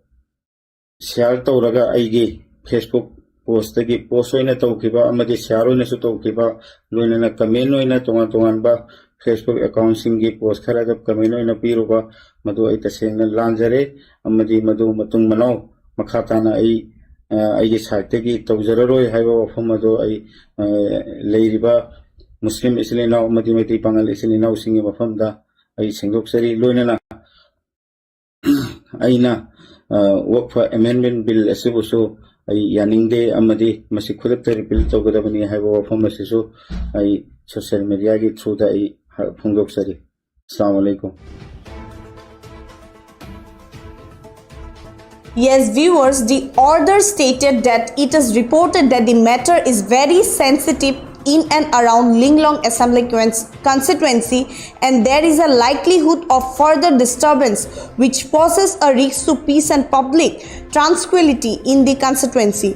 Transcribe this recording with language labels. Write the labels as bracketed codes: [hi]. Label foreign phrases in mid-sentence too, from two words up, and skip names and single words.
[mni] share tawraga aigi [en] Facebook post [mni] oina tawkiba amadi share oina su tawkiba loina comment oina tongan ba [en] Facebook account [mni] singi post khara da comment oina piruba madu ai tasena lanjare amadi madu matung manau makhata na ai site gi tawjararoi haiba wafam madu ai leiriba Muslim islina amadi meti pangal islina singi wafam da ai sengdok sari loina na aina Waqf Amendment Bill asibusu ay yaningde amadi masikhudak repeal tawgadabani haiba wafam asisu ay [en] social media [mni] gi through da ay phungdok sari. [ar] Assalamu alaikum. [en] Yes, viewers, the order stated that it is reported that the matter is very sensitive in and around Linglong Assembly constituency and there is a likelihood of further disturbance which poses a risk to peace and public tranquility in the constituency.